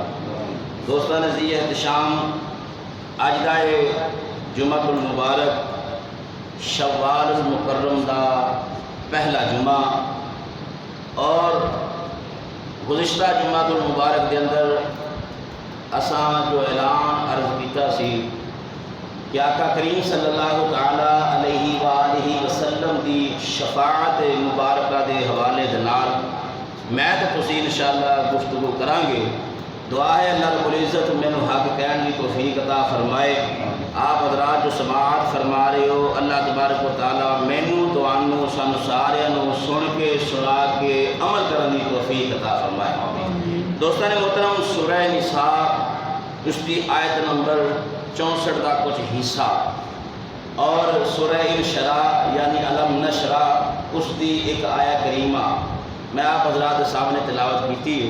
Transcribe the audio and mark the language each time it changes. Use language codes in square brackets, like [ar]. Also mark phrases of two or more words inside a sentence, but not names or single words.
[pa] دوستان عزیز احتشام اج دا جمعہ المبارک شوال المکرم دا پہلا جمعہ اور گزشتہ جمعہ المبارک دے اندر اساں جو اعلان عرض کیتا سی کہ آقا کریم [ar] صلی اللہ تعالی علیہ وآلہ وسلم [pa] دی شفاعت مبارکہ دے حوالے دے نال میں تے تسی انشاءاللہ گفتگو کران گے۔ دعا ہے اللہ رب العزت مینوں حق کہن دی توفیق عطا فرمائے۔ آپ حضرات جو سماعت فرما رہے ہو اللہ تبارک و تعالی مینوں تانوں سانوں ساریاں نوں سن کے سنا کے عمل کرن دی توفیق عطا فرمائے۔ [ur] دوستان محترم سورہ نساء اس کی آیت نمبر 64 کا کچھ حصہ اور سورہ انشراح یعنی علم نشرح اس کی ایک آیہ کریمہ میں آپ حضرات سامنے تلاوت کیتی ہے۔